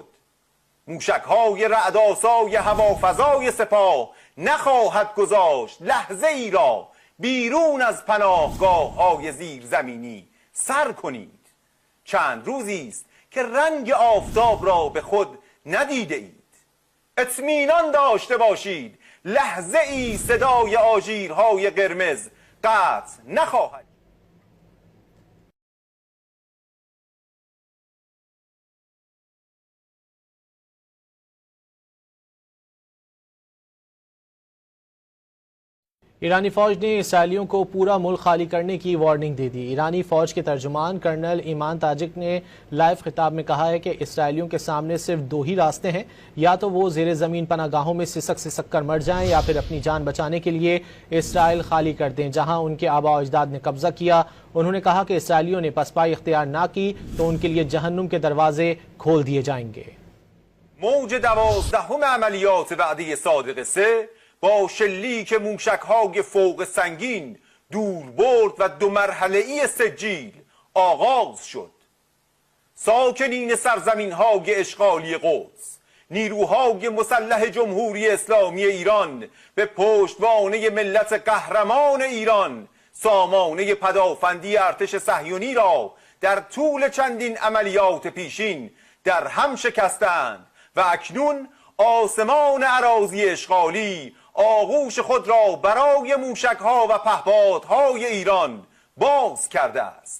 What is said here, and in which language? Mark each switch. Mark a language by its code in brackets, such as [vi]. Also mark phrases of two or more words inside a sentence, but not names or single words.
[fa] موشک‌های رعدآسای هوافضای سپاه نخواهد گذاشت لحظه ای را بیرون از پناهگاه‌های زیرزمینی سر کنید. چند روزی است که رنگ آفتاب را به خود ندیده اید. اطمینان داشته باشید لحظه ای صدای آژیرهای قرمز قطع نخواهد. [ur] ایرانی فوج نے اسرائیلیوں کو پورا ملک خالی کرنے کی وارننگ دے دی. ایرانی فوج کے ترجمان کرنل ایمان تاجک نے لائیو خطاب میں کہا ہے کہ اسرائیلیوں کے سامنے صرف دو ہی راستے ہیں، یا تو وہ زیرِ زمین پناہ گاہوں میں سسک کر مر جائیں یا پھر اپنی جان بچانے کے لیے اسرائیل خالی کر دیں جہاں ان کے آبا اجداد نے قبضہ کیا. انہوں نے کہا کہ اسرائیلیوں نے پسپائی اختیار نہ کی تو ان کے لیے جہنم کے دروازے کھول دیے جائیں گے. [fa] موج 12 عملیات وعده صادق 3 با شلیک موشک‌های فوق سنگین دور برد و دو مرحله‌ای سجیل آغاز شد. ساکنین سرزمین‌های اشغالی قدس، نیروهای مسلح جمهوری اسلامی ایران به پشتوانه ملت قهرمان ایران سامانه پدافندی ارتش صهیونی را در طول چندین عملیات پیشین در هم شکستند و اکنون آسمان اراضی اشغالی آغوش خود را برای موشک‌ها و پهپادهای ایران باز کرده است.